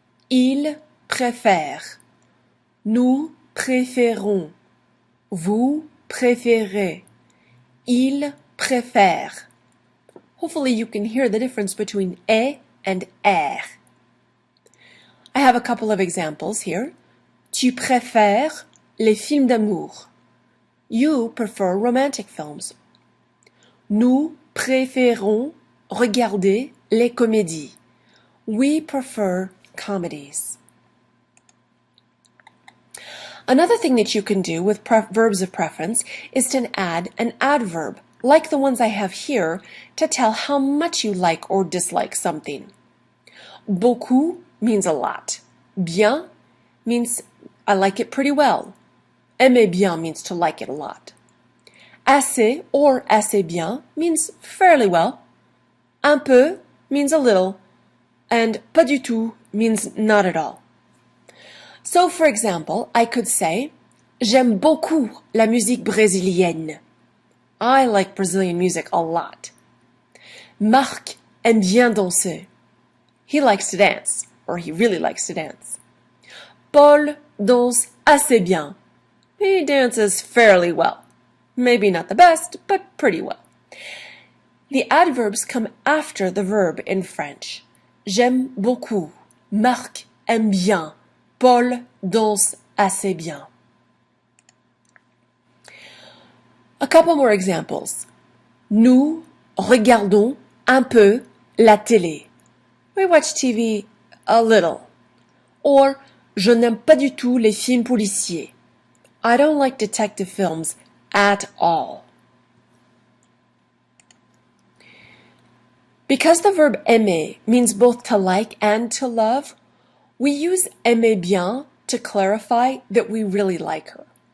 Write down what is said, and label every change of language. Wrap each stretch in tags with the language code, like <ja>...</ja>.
<fr>Il préfère. Nous préférons. Vous préférez. Il préfère.</fr> <en>Hopefully you can hear the difference between et and er. I have a couple of examples here.</en> <fr>Tu préfères les films d'amour.</fr> <en>You prefer romantic films.</en> <fr>Nous préférons regarder les comédies.</fr> <en>We prefer comedies. Another thing that you can do with verbs of preference is to add an adverb, like the ones I have here, to tell how much you like or dislike something. Beaucoup means a lot. Bien means I like it pretty well. Aimer bien means to like it a lot. Assez or assez bien means fairly well. Un peu means a little. And</en> <fr>pas du tout</fr> <en>means not at all. So, for example, I could say,</en> <fr>j'aime beaucoup la musique brésilienne.</fr> <en>I like Brazilian music a lot.</en> <fr>Marc aime bien danser.</fr> <en>He likes to dance, or he really likes to dance.</en> <fr>Paul danse assez bien.</fr> <en>He dances fairly well. Maybe not the best, but pretty well. The adverbs come after the verb in French.</en> <fr>J'aime beaucoup. Marc aime bien. Paul danse assez bien.</fr> <en>A couple more examples.</en> <fr>Nous regardons un peu la télé.</fr> <en>We watch TV a little. Or,</en> <fr>je n'aime pas du tout les films policiers.</fr> <en>I don't like detective films at all. Because the verb aimer means both to like and to love, we use aimer bien to clarify that we really like her.</en>